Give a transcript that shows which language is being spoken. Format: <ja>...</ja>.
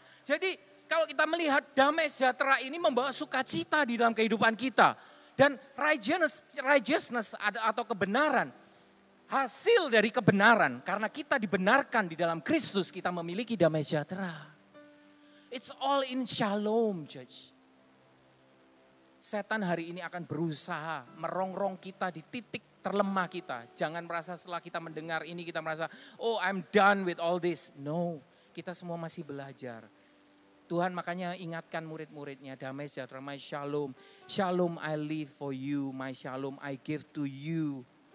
<id>Jadi kalau kita melihat damai sejahtera ini membawa sukacita di dalam kehidupan kita. Dan righteousness atau kebenaran, hasil dari kebenaran, karena kita dibenarkan di dalam Kristus, kita memiliki damai sejahtera.</id> <en>It's all in shalom, church.</en> <id>Setan hari ini akan berusaha merongrong kita di titik terlemah kita. Jangan merasa setelah kita mendengar ini kita merasa,</id> <en>oh I'm done with all this.</en> <id>No, kita semua masih belajar. Tuhan makanya ingatkan murid-muridnya, damai sejahtera,</id> <en>my shalom. Shalom I live for you, my shalom I give to you.</en>